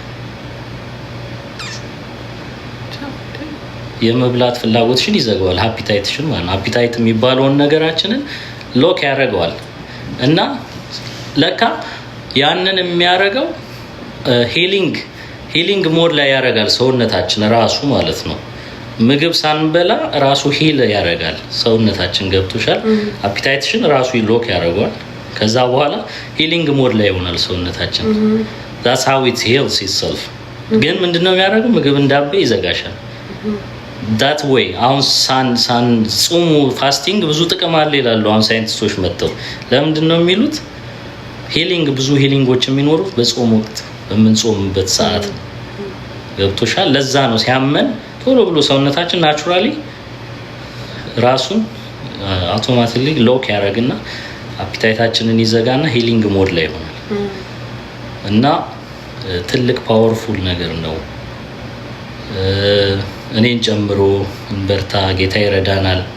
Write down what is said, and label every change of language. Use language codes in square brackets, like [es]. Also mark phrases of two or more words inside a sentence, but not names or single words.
[am] የመብላት ፍላጎትሽን ይዘጋዋል፣ አፒታይትሽን ማለት ነው። አፒታይት የሚባለውን ነገራችንን ሎክ ያደርገዋል። እና ለካ ያንን የሚያደርገው [en] healing mode [am] ላይ ያደርጋል ሰውነታችን ራሱ ማለት ነው። ምግብ ሳንበላ ራሱ ሂል ያደርጋል ሰውነታችን። ገብቶሻል? አፒታይትሽን ራሱ ሎክ ያደርገዋል። ከዛ በኋላ [en] healing mode [am] ላይ ይሆናል ሰውነታችን። [en] that's how it heals itself። [am] ግን ምንድነው የሚያደርገው? ምግብ እንዳበ ይዘጋሻል። [en] that way [am] አሁን ጾሙ ፋስቲንግ ብዙ ጥቅም አለ ይላሉ አሁን ሳይንቲስቶች መጥተው። ለምንድን ነው የሚሉት? ብዙ ሂሊንጎች የሚኖሩት በጾም ወቅት በምንጾምበት ሰዓት። ገብቶሻል? ለዛ ነው ሲያመን ቶሎ ብሎ ሰውነታችን ናቹራሊ ራሱን አውቶማቲክሊ ሎክ ያደርግና አፒታይታችንን ይዘጋና [en] healing mode [am] ላይ ይሆናል። እና ትልቅ ፓወርፉል ነገር ነው። እኔን ጨምሮ እንበርታ፣ ጌታ ይረዳናል።